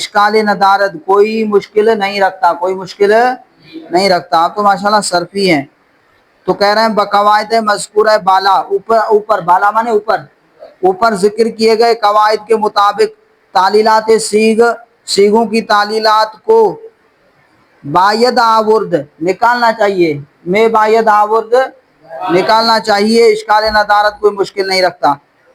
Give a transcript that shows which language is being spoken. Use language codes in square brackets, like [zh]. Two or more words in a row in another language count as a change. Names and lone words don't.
[fa] اشکال ندارت [ur] کوئی مشکل نہیں رکھتا، کوئی مشکل نہیں رکھتا. آپ تو ماشاءاللہ صرفی ہیں. تو کہہ رہے ہیں [fa] بقواعد مذکورہ بالا، [ur] اوپر بالا مانے اوپر، اوپر ذکر کیے گئے قواعد کے مطابق تعلیلات سیغ، سیغوں کی تعلیلات کو [fa] باید آورد [ur] نکالنا چاہیے، میں [fa] باید آورد [ur] نکالنا چاہیے. [fa] اشکال ندارت [ur] کوئی مشکل نہیں رکھتا.